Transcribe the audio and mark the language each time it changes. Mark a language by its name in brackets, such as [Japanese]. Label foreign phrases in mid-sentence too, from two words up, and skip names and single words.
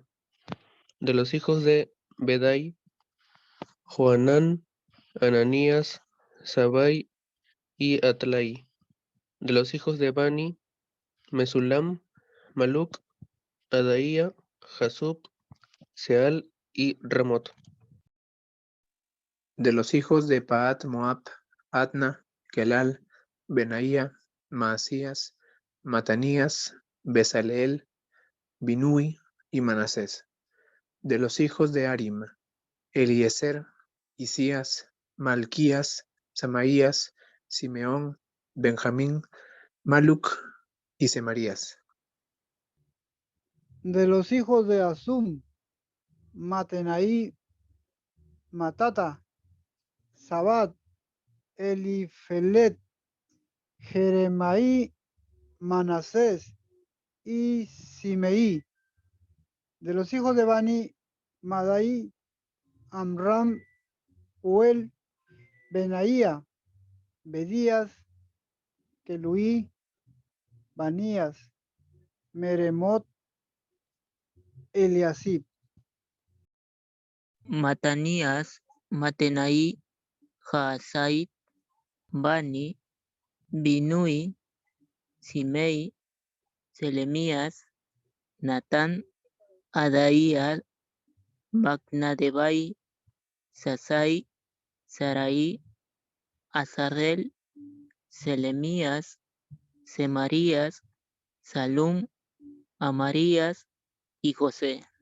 [Spanish] De los hijos de Bedai, Joanán, Ananías, Sabai y Atlai. De los hijos de Bani, Mesulam, Maluc, Adaía, Jasub, Seal y Ramot. De los hijos de Pahat Moab, Adna, Kelal, Benaía, Maasías, Matanías, Besaleel, Binui y Manasés. De los hijos de Arim, Eliezer, Isías, Malquías, Samaías, Simeón, Benjamín, Maluc y Semarías. De los hijos de Asum, Matenaí, Matata, Sabat, Elifelet, Jeremaí, Manasés y Simeí. De los hijos de Bani, Madai, Amram, Uel, Benaía, Bedías, Keluí, Banías, Meremot, Eliasib. Matanías, Matenaí, Jaasait, Bani, Binui, Simei, Selemías, Natán, Adaía, Macnadebai, Sasai, Sarai, Azarel, Selemías, Semarías, Salum, Amarías y José.